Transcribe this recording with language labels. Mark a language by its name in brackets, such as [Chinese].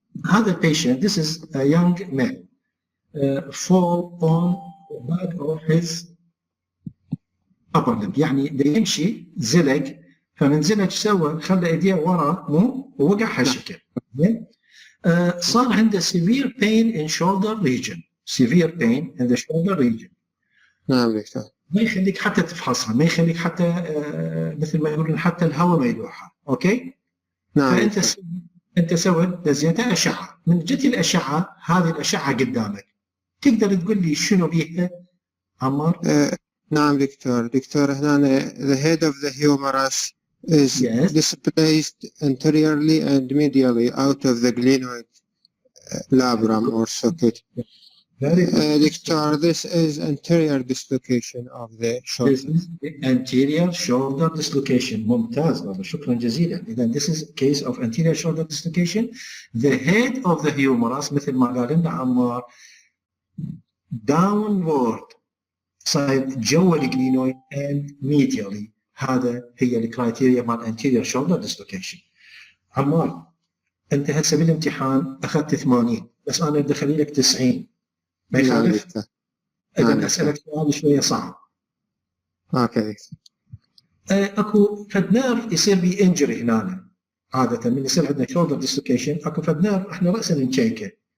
[English] هذا patient, this is a young man, fall on the back of his upper limb. [Arabic] يعني دا يمشي زلق، فمن زلق سوى خلى ايديه ورا مو ووقع هالشكل. صار عنده [English] severe pain in shoulder region. severe pain in the shoulder region. [Arabic] نعم دكتور. ما يخليك حتى تفحصها، ما يخليك حتى مثل ما يقولون حتى الهواء ما يلوحها. اوكي؟ نعم. فانت سويت لزيتها اشعه، من جت الاشعه هذه الاشعه قدامك، تقدر تقول لي شنو بيها عمار؟ نعم دكتور. هنا [English] the head of the humerus is displaced anteriorly and medially out of the glenoid labrum or socket. Doctor, this is anterior dislocation of the shoulder. This is the anterior shoulder dislocation. [Arabic] ممتاز بابا، شكرا جزيلا. [English] إذا this is a case of anterior shoulder dislocation. The head of the humerus [Arabic] مثل ما قال لنا عمار downward صاير جوا الجلينويد [English] and medially. [Arabic] هذا هي الكرايتيريا مال [English] anterior shoulder dislocation. [Arabic] عمار أنت هسه بالامتحان أخذت 80، بس أنا بدي أخلي لك 90. ما يخالف؟ إذا أسألك سؤال شوية صعب. اوكي. اكو فد نيرف يصير بي انجري هنا. عادة من يصير عندنا شولدر ديسلوكيشن اكو فد نيرف احنا رأسا نشيكه.